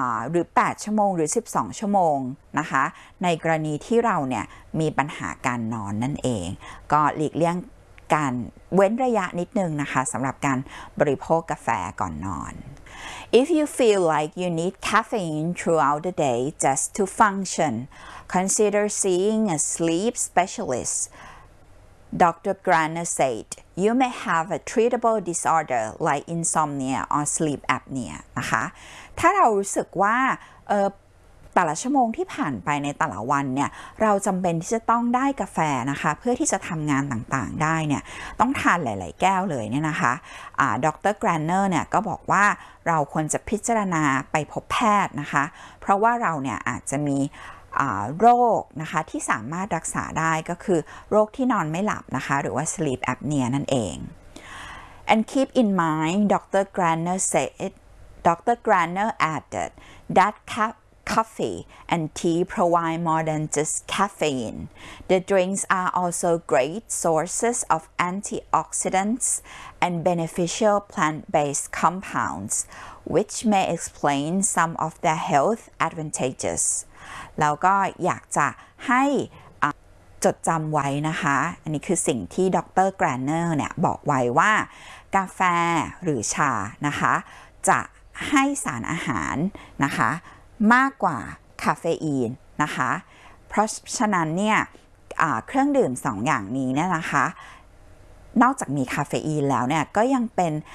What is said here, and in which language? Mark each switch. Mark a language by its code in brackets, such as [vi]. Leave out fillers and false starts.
[th] หรือ8ชั่วโมงหรือ12ชั่วโมงนะคะในกรณีที่เราเนี่ยมีปัญหาการนอนนั่นเองก็หลีกเลี่ยงการเว้นระยะนิดนึงนะคะสำหรับการบริโภคกาแฟก่อนนอน [en] If you feel like you need caffeine throughout the day just to function, consider seeing a sleep specialist. Dr. Graner said, you may have a treatable disorder like insomnia or sleep apnea. [th] นะคะถ้าเรารู้สึกว่าแต่ละชั่วโมงที่ผ่านไปในแต่ละวันเนี่ยเราจำเป็นที่จะต้องได้กาแฟนะคะเพื่อที่จะทำงานต่างๆได้เนี่ยต้องทานหลายๆแก้วเลยเนี่ยนะคะดร.แกรนเนอร์เนี่ยก็บอกว่าเราควรจะพิจารณาไปพบแพทย์นะคะเพราะว่าเราเนี่ยอาจจะมีโรคนะคะที่สามารถรักษาได้ก็คือโรคที่นอนไม่หลับนะคะหรือว่า sleep apnea นั่นเอง [en] and keep in mind Dr. Graner said Dr. Graner added that coffee and tea provide more than just caffeine. The drinks are also great sources of antioxidants and beneficial plant-based compounds, which may explain some of their health advantages. [th] แล้วก็อยากจะให้ จดจำไว้นะคะอันนี้คือสิ่งที่ดร.แกรนเนอร์เนี่ยบอกไว้ว่ากาแฟหรือชานะคะจะให้สารอาหารนะคะมากกว่าคาเฟอีนนะคะเพราะฉะนั้นเนี่ยเครื่องดื่ม2 อย่างนี้เนี่ยนะคะนอกจากมีคาเฟอีนแล้วเนี่ยก็ยังเป็น